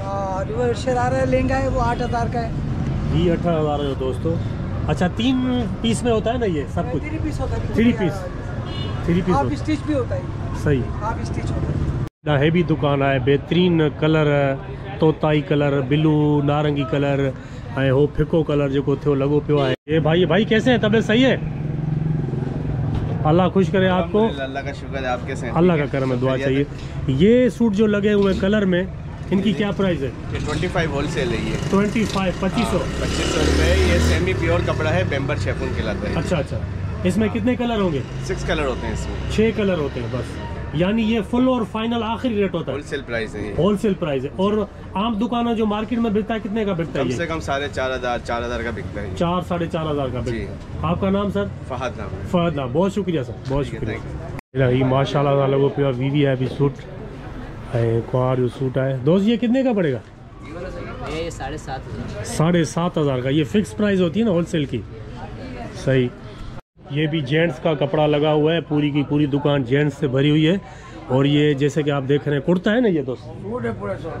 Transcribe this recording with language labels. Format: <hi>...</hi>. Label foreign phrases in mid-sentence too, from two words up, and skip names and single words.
<ur>اور وہ شرارہ لہنگا ہے وہ 8000 کا ہے. یہ 8000 ہے دوستو. اچھا، 3 پیس میں ہوتا ہے نا یہ سب کچھ? 3 پیس ہوتا ہے. 3 پیس۔ 3 پیس</ur> <en>half stitch</en> <ur>بھی ہوتا ہے. सही।</ur> <en>half stitch</en> <ur>ہوتا ہے. ہیوی دکان ہے، بہترین کلر، طوطائی کلر، بلیو نارنگی کلر</ur> <sd>ऐं हो फिको कलर जेको थियो लॻो पियो आहे।</sd> <ur>یہ بھائی کیسے ہیں؟ طبیعت صحیح ہے؟ اللہ خوش کرے آپ کو. اللہ کا شکر ہے۔ آپ کے سے اللہ کا کرم ہے، دعا چاہیے۔ یہ سوٹ جو لگے ہوئے کلر میں، ان کی کیا پرائس ہے? 25 ہول سیل ہے یہ. 25 2500 रुपये। ये</ur> <en>semi pure</en> <ur>کپڑا ہے,</ur> <en>bamber chiffon</en> <ur>کہلاتا ہے. اچھا، اس میں کتنے کلر ہوں گے? 6 کلر ہوتے ہیں اس میں. 6 کلر ہوتے ہیں بس. یعنی یہ فل اور فائنل آخری ریٹ ہوتا ہے?</ur> <en>wholesale price</en> <ur>ہے یہ.</ur> <en>wholesale price</en> <ur>है। اور عام دکان جو مارکیٹ میں بکتا ہے کتنے کا بکتا ہے? کم سے کم 4500 4000 کا بکتا ہے. 4 ساڑھے 4000 کا بکتا ہے۔ آپ کا نام سر? فہد نام ہے. فہد نام۔ بہت شکریہ سر، بہت ٹھیک ہے, शुक्रिया।</ur> <sd>ये माशाल्लाह लॻो पियो आहे</sd> <en>VVIP suit</en> <sd>ऐं कुंवार जो सूट आहे।</sd> <ur>دوست یہ کتنے کا پڑے گا? یہ 7500. 7500 کا. یہ فکس پرائس ہوتی ہے نا ہول سیل کی? सही। یہ بھی جینٹس کا کپڑا لگا ہوا ہے، پوری کی پوری دکان جینٹس سے بھری ہوئی ہے. اور یہ جیسے کہ آپ دیکھ رہے ہیں کرتا ہے نا یہ دوست? سوٹ ہے پورا سوٹ.</ur>